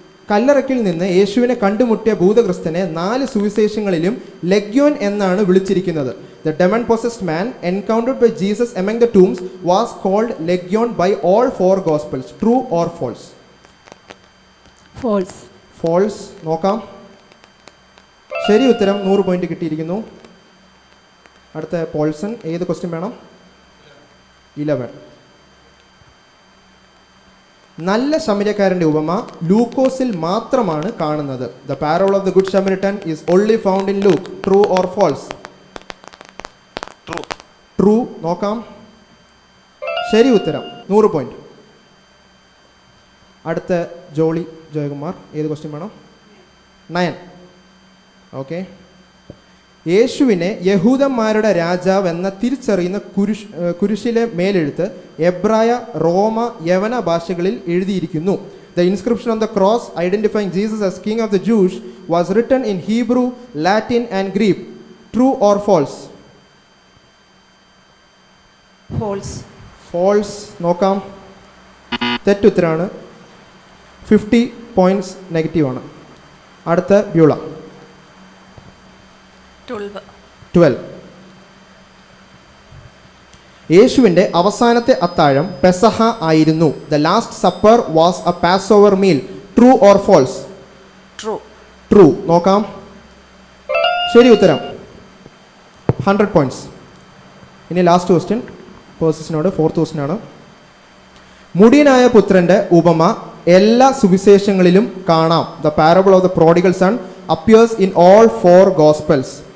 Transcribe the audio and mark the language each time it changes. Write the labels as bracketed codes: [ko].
[ml] കല്ലറയ്ക്കിൽ നിന്ന് യേശുവിനെ കണ്ടുമുട്ടിയ ഭൂതഗ്രസ്തനെ 4 സുവിശേഷങ്ങളിലും ലെഗ്യോൻ എന്നാണ് വിളിച്ചിരിക്കുന്നത്. [en] The demon possessed man encountered by Jesus among the tombs was called Legion by all 4 Gospels. True or false? False. False. [ml] നോക്കാം. ശരി ഉത്തരം 100 പോയിന്റ് കിട്ടിയിരിക്കുന്നു. അടുത്ത പോൾസൺ, ഏത് ക്വസ്റ്റ്യൻ വേണം? 11. നല്ല ശമര്യക്കാരൻ്റെ ഉപമ ലൂക്കോസിൽ മാത്രമാണ് കാണുന്നത്. [en] The parable of the good Samaritan is only found in Luke. True or false? True. [ml] നോക്കാം. ശരി ഉത്തരം 100 പോയിന്റ്. അടുത്ത ജോളി ജയകുമാർ, ഏത് ക്വസ്റ്റ്യൻ വേണം? 9. ഓക്കെ. യേശുവിനെ യഹൂദന്മാരുടെ രാജാവ് എന്ന തിരിച്ചറിയുന്ന കുരിശിലെ മേലെഴുത്ത് എബ്രായ, റോമ, യവന ഭാഷകളിൽ എഴുതിയിരിക്കുന്നു. [en] The inscription on the cross identifying Jesus as King of the Jews was written in Hebrew, Latin and Greek. True or false? False. False. [ml] നോക്കാം. തെറ്റുത്തരാണ്. 50 പോയിന്റ്സ് നെഗറ്റീവ് ആണ്. അടുത്ത ബ്യൂള. 12. യേശുവിൻ്റെ അവസാനത്തെ അത്താഴം പെസഹ ആയിരുന്നു. [en] The last supper was a Passover meal. True or false? True. [ml] നോക്കാം. ശരി ഉത്തരം. 100 പോയിന്റ്സ്. ഇനി ലാസ്റ്റ് ക്വസ്റ്റ്യൻ പേഴ്സസിനോട്, 4th ക്വസ്റ്റ്യൻ ആണ്. മുടിയനായ പുത്രൻ്റെ ഉപമ എല്ലാ സുവിശേഷങ്ങളിലും കാണാം. [en] The parable of the prodigal son appears in all 4 Gospels.